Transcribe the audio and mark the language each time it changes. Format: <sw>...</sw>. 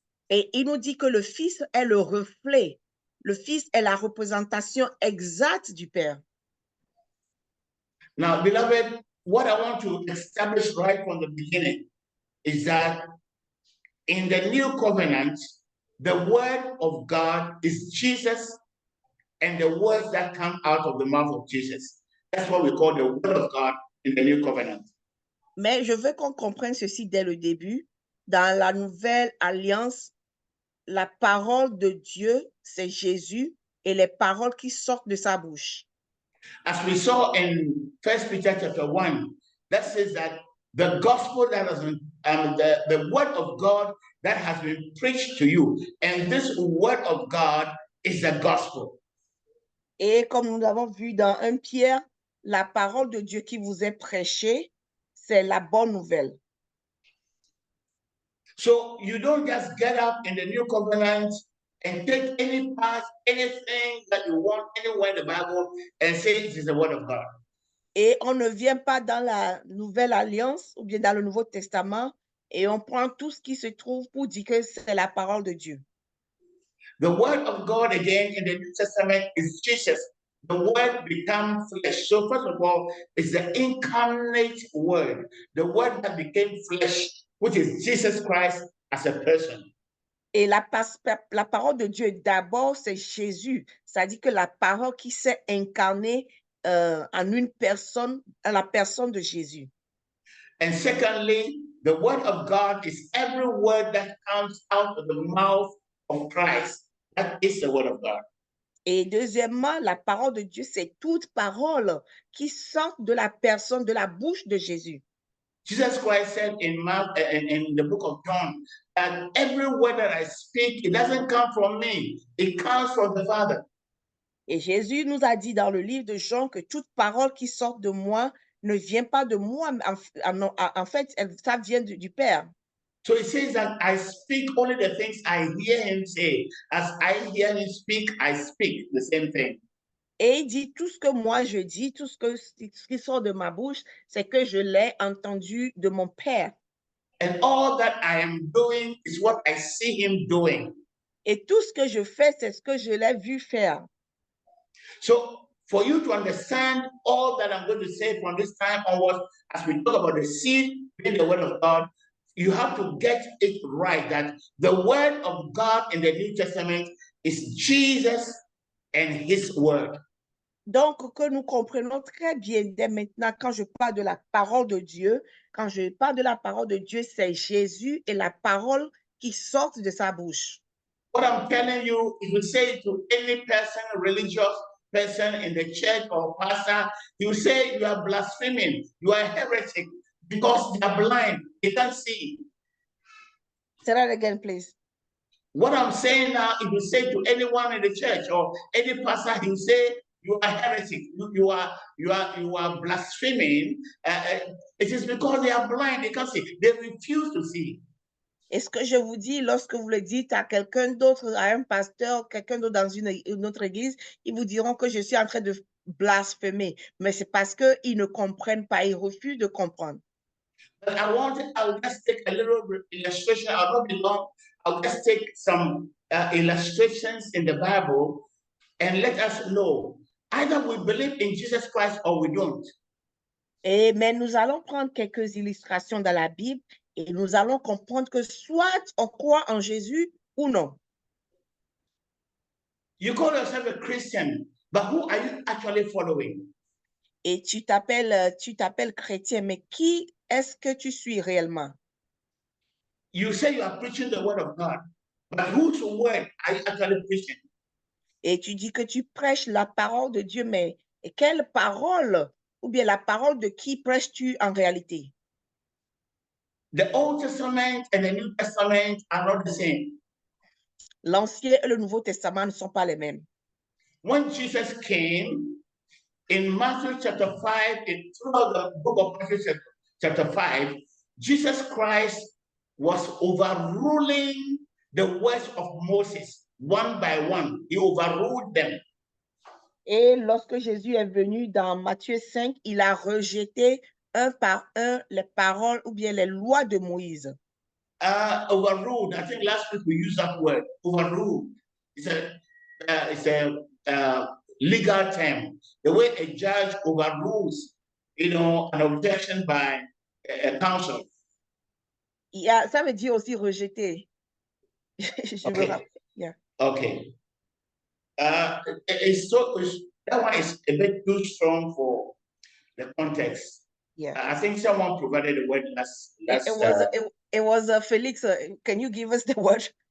<fr>Et il nous dit que le Fils est le reflet. Le Fils est la représentation exacte du Père.</fr> <en>Now, beloved, what I want to establish right from the beginning is that in the new covenant, the word of God is Jesus and the words that come out of the mouth of Jesus. That's what we call the word of God in the new covenant.</en> <fr>Mais je veux qu'on comprenne ceci dès le début. Dans la nouvelle alliance, la parole de Dieu, c'est Jésus et les paroles qui sortent de sa bouche.</fr> <en>As we saw in 1 Peter chapter 1, that says that the gospel that has been, the word of God that has been preached to you, and this word of God is the gospel.</en> <fr>Et comme nous l'avons vu dans 1 Pierre, la parole de Dieu qui vous est prêchée, c'est la bonne nouvelle.</fr> <en>So you don't just get up in the new covenant and take any part, anything that you want anywhere in the Bible and say it is the word of God.</en> <fr>Et on ne vient pas dans la nouvelle alliance ou bien dans le Nouveau Testament et on prend tout ce qui se trouve pour dire que c'est la parole de Dieu.</fr> <en>The word of God again in the New Testament is Jesus. The word becomes flesh. So first of all, it's the incarnate word, the word that became flesh, which is Jesus Christ as a person.</en> <fr>Et la parole de Dieu, d'abord, c'est Jésus. C'est-à-dire que la parole qui s'est incarnée en une personne, en la personne de Jésus.</fr> <en>And secondly, the word of God is every word that comes out of the mouth of Christ. That is the word of God.</en> <fr>Et deuxièmement, la parole de Dieu, c'est toute parole qui sort de la personne, de la bouche de Jésus.</fr> <en>Jesus Christ said in Mark, in the book of John, that every word that I speak, it doesn't come from me. It comes from the Father.</en> <fr>Et Jésus nous a dit dans le livre de Jean que toute parole qui sort de moi ne vient pas de moi. En fait, ça vient du Père.</fr> <en>So it says that I speak only the things I hear him say. As I hear him speak, I speak the same thing.</en> <fr>Et il dit, tout ce que moi je dis, tout ce qui sort de ma bouche, c'est que je l'ai entendu de mon Père.</fr> <en>And all that I am doing is what I see him doing.</en> <fr>Et tout ce que je fais, c'est ce que je l'ai vu faire.</fr> <en>So for you to understand all that I'm going to say from this time onwards, as we talk about the seed being the word of God, you have to get it right that the word of God in the New Testament is Jesus and his word.</en> <fr>Donc, que nous comprenons très bien dès maintenant, quand je parle de la parole de Dieu, quand je parle de la parole de Dieu, c'est Jésus et la parole qui sort de sa bouche.</fr> <en>What I'm telling you, if you say to any person, religious person in the church or pastor, you say you are blaspheming, you are a heretic, because they are blind, they can't see. Say that again, please. What I'm saying now, if you say to anyone in the church or any pastor, he will say you are heretic, you are blaspheming, it is because they are blind, they can't see, they refuse to see.</en> <fr>Et ce que je vous dis, lorsque vous le dites à quelqu'un d'autre, à un pasteur, quelqu'un d'autre dans une autre église, ils vous diront que je suis en train de blasphémer. Mais c'est parce qu'ils ne comprennent pas, ils refusent de comprendre.</fr> <en>But I'll just take a little illustration. I'll not be long. I'll just take some illustrations in the Bible and let us know either we believe in Jesus Christ or we don't.</en> <fr>Mais nous allons prendre quelques illustrations dans la Bible et nous allons comprendre que soit on croit en Jésus ou non.</fr> <en>You call yourself a Christian, but who are you actually following?</en> <fr>Et tu t'appelles chrétien, mais qui est-ce que tu suis réellement?</fr> <en>You say you are preaching the word of God, but whose word are you actually preaching?</en> <fr>Et tu dis que tu prêches la parole de Dieu, mais quelle parole, ou bien la parole de qui prêches-tu en réalité?</fr> <en>The Old Testament and the New Testament are not the same.</en> <fr>L'Ancien et le Nouveau Testament ne sont pas les mêmes.</fr> <en>When Jesus came in Matthew chapter 5, throughout the book of Matthew chapter 5, Jesus Christ was overruling the words of Moses one by one. He overruled them.</en> <fr>Et lorsque Jésus est venu dans Matthieu 5, il a rejeté un par un les paroles ou bien les lois de Moïse.</fr> <en>Overruled. I think last week we used that word, overruled. It's a legal term. The way a judge overrules, an objection by a counsel.</en> <fr>Ça veut dire aussi rejeter.</fr> <en>Okay. Yeah. Okay. That one is a bit too strong for the context. Yeah. I think someone provided the word last. It was Felix. Can you give us the word?</en>